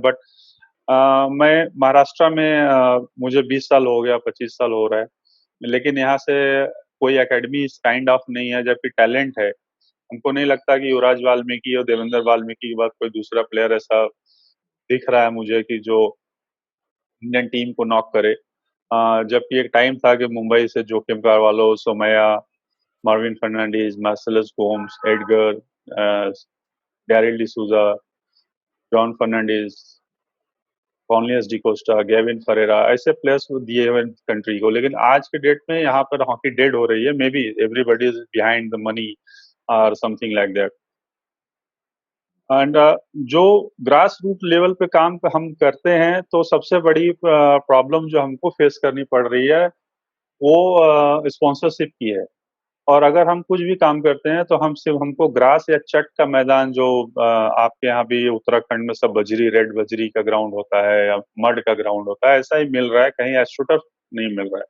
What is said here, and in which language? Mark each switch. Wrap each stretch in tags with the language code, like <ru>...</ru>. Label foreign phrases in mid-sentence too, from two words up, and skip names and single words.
<hi>बट मैं महाराष्ट्र में, मुझे 20 साल हो गया, 25 साल हो रहा है, लेकिन यहाँ से कोई एकेडमी इस</hi> <en>kind of</en> <hi>नहीं है, जबकि टैलेंट है। हमको नहीं लगता कि युवराज वाल्मीकि और देवेंद्र वाल्मीकि के बाद कोई दूसरा प्लेयर ऐसा दिख रहा है मुझे कि जो</hi> <en>Indian team</en> <hi>को नॉक करे। जबकि एक टाइम था कि मुंबई से जोकिम कार्वालो, सोमैया, मार्विन फर्नांडीज, मार्सेलस गोम्स, एडगर, डैरिल डिसूजा, जॉन फर्नांडीज, कॉर्नलियस डिकोस्टा, गेविन फरेरा, ऐसे प्लेयर्स दिए हुए कंट्री को। लेकिन आज के डेट में यहाँ पर</hi> <en>hockey dead</en> <hi>हो रही है।</hi> <en>May be everybody is behind the money और something like that। एंड जो grass root level पे काम हम करते हैं, तो सबसे बड़ी प्रॉब्लम जो हमको फेस करनी पड़ रही है वो स्पॉन्सरशिप की है। और अगर हम कुछ भी काम करते हैं तो हम सिर्फ, हमको ग्रास या चट का मैदान, जो आपके यहाँ भी उत्तराखंड में सब बजरी, रेड बजरी का ग्राउंड होता है या मड का ग्राउंड होता है, ऐसा ही मिल रहा है, कहीं एस्ट्रोटर्फ नहीं मिल रहा है।</en>